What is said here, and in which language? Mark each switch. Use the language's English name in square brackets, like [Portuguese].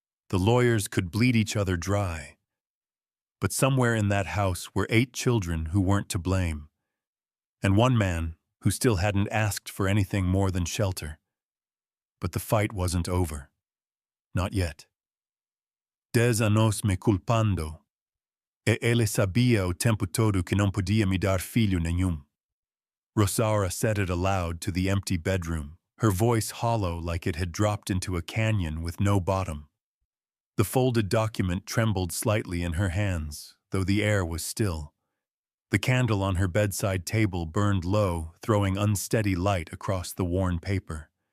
[English] The lawyers could bleed each other dry. But somewhere in that house were 8 children who weren't to blame, and one man who still hadn't asked for anything more than shelter. But the fight wasn't over. Not yet. [Portuguese] 10 anos me culpando, e ele sabia o tempo todo que não podia me dar filho nenhum. [English] Rosara said it aloud to the empty bedroom, her voice hollow like it had dropped into a canyon with no bottom. The folded document trembled slightly in her hands, though the air was still. The candle on her bedside table burned low, throwing unsteady light across the worn paper.